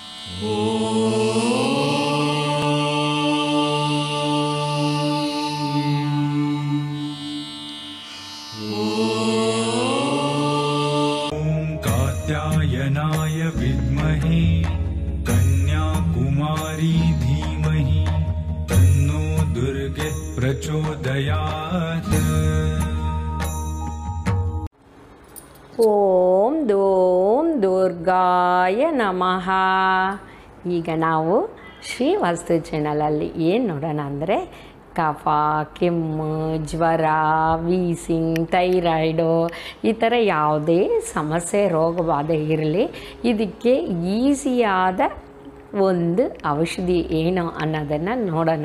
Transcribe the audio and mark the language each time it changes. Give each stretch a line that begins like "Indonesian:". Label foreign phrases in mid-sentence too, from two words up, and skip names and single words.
Sanskrit: कात्यायनाय विद्महे कन्याकुमारी धीमहि तन्नो दुर्गे प्रचोदयात्। ಓಂ ದೋಂ ದುರ್ಗಾಯ ನಮಃ.
Kannada: ಈಗ ನಾವು ಶ್ರೀ ವಾಸ್ತು ಚಾನಲಲ್ಲಿ ಏನು ನೋಡೋಣ ಅಂದರೆ ಕಫ, ಕೆಮ್ಮು, ಜ್ವರ, ವೀಸಿಂಗ್, ಥೈರಾಯ್ಡು ಈ ಥರ ಯಾವುದೇ ಸಮಸ್ಯೆ ರೋಗಬಾಧೆ ಇರಲಿ, ಇದಕ್ಕೆ ಈಸಿಯಾದ ಒಂದು ಔಷಧಿ ಏನು ಅನ್ನೋದನ್ನು ನೋಡೋಣ.